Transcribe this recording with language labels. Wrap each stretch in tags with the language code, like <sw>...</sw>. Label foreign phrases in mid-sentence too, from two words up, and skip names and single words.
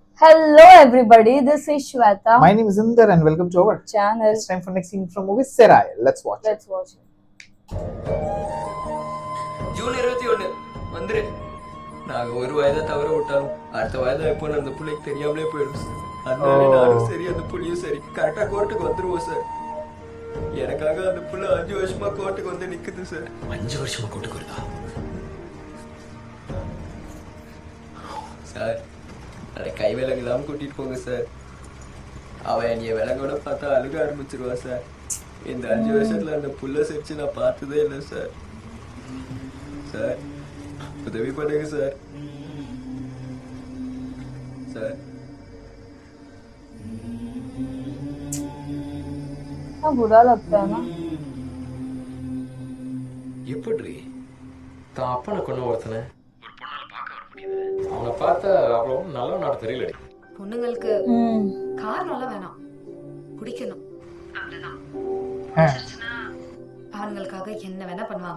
<en>Hello everybody, this is Shweta. My name is Inder and welcome to our channel. It's time for next scene from movie Serai. Let's watch it. Let's watch it.</en> <ta>ஜூன் 21 வந்துரு. நாங்க ஒரு வயதை தவற விட்டாலும் அடுத்த வயதை எப்போ அந்த பிள்ளைக்கு தெரியாமலே போயிடும் சார். அதனால நானும் சரி அந்த புள்ளியும் சரி கரெக்டா கோர்ட்டுக்கு வந்துருவோம் சார். எனக்காக அந்த புள்ள 5 வருஷமா கோர்ட்டுக்கு வந்து நிக்குது சார். 5 வருஷமா கோர்ட்டுக்கு வருதா சார்? அதை கை விலங்கு இல்லாமல் கூட்டிட்டு போங்க சார். அவன் என்னைய விலங்கோட பார்த்தா அழுக ஆரம்பிச்சிருவா சார். இந்த 5 வருஷத்துல அந்த புள்ள சிரிச்சு நான் பார்த்ததே இல்லை சார். சார் உதவி பண்ணுங்க சார். சார்</ta> <hi>बुरा लगता है ना.</hi> <ta>எப்படி தான் அப்பனை கொண்டு ஒருத்தனை ஒரு பொண்ணால பார்க்க வர முடியுது? அவனை பார்த்தா அவ்வளோ நல்ல நாடு தெரியலடி. பொண்ணுங்களுக்கு காரணம்லாம் வேணாம், பிடிக்கணும் அவ்வளவுதான். ஆண்களுக்காக என்ன வேணா பண்ணுவாங்க.</ta>